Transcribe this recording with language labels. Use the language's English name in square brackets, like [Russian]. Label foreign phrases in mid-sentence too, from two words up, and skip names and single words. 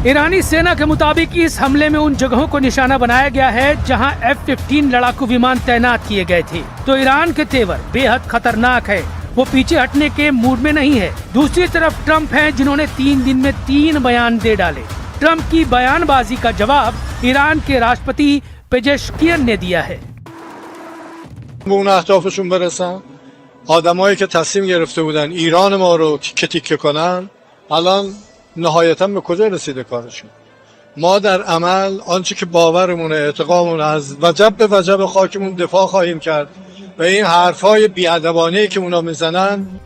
[Hindi] ईरानी सेना के मुताबिक इस हमले में उन जगहों को निशाना बनाया गया है जहां F-15 लड़ाकू विमान तैनात किए गए थे। तो ईरान के तेवर बेहद खतरनाक है, वो पीछे हटने के मूड में नहीं है। दूसरी तरफ ट्रम्प हैं जिन्होंने 3 दिन में 3 बयान दे डाले। ट्रम्प की बयानबाजी का जवाब ईरान के राष्ट्रपति पेजेश्कियन ने दिया है। [Persian] آدمایی که تصمیم گرفته بودن ایران ما رو تیکه کنن الان نهایتاً به کجا رسیده کارشون؟ ما در عمل آنچه که باورمونه، اعتقادمون از وجب به وجب خاکمون دفاع خواهیم کرد و این حرفای بی‌ادبانه‌ای که اونا میزنن